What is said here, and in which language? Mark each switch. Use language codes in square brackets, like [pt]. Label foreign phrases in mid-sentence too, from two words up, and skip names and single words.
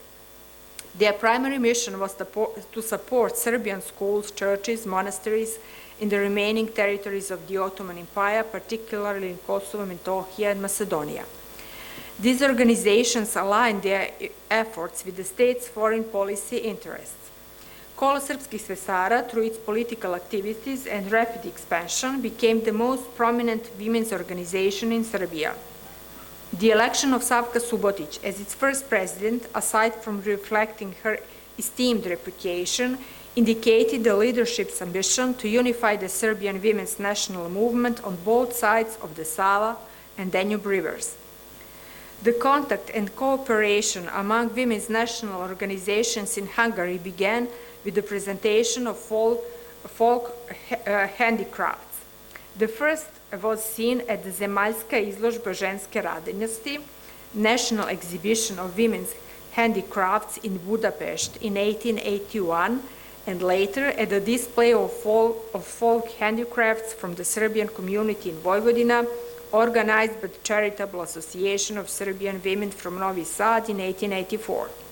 [en] Their primary mission was to support Serbian schools, churches, monasteries in the remaining territories of the Ottoman Empire, particularly in Kosovo, Metohija, and Macedonia. These organizations aligned their efforts with the state's foreign policy interests. Kolo Srpskih sestara, through its political activities and rapid expansion, became the most prominent women's organization in Serbia. The election of Savka Subotic as its first president, aside from reflecting her esteemed reputation, indicated the leadership's ambition to unify the Serbian women's national movement on both sides of the Sava and Danube rivers. The contact and cooperation among women's national organizations in Hungary began with the presentation of folk handicrafts. The first was seen at the Zemaljska izložba ženske radinosti, national exhibition of women's handicrafts in Budapest in 1881, and later at a display of folk handicrafts from the Serbian community in Vojvodina, organized by the Charitable Association of Serbian Women from Novi Sad in 1884.